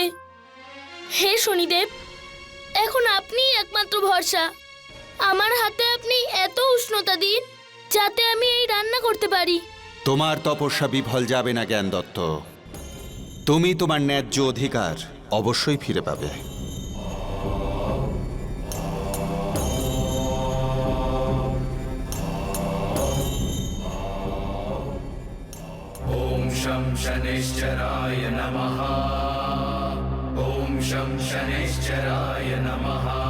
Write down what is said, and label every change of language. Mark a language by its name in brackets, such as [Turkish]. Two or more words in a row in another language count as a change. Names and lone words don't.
[Bangla] হে শনিদেব, এখন আপনিই একমাত্র ভরসা। আমার হাতে আপনি এত উষ্ণতা দিন যাতে আমি এই রান্না করতে পারি। তোমার তপস্যা বিফল যাবে না জ্ঞানদত্ত। তুমি তোমার ন্যায্য অধিকার অবশ্যই ফিরে পাবে। [Sanskrit] ॐ शं शनैश्चराय नमः। ॐ शं शनैश्चराय नमः।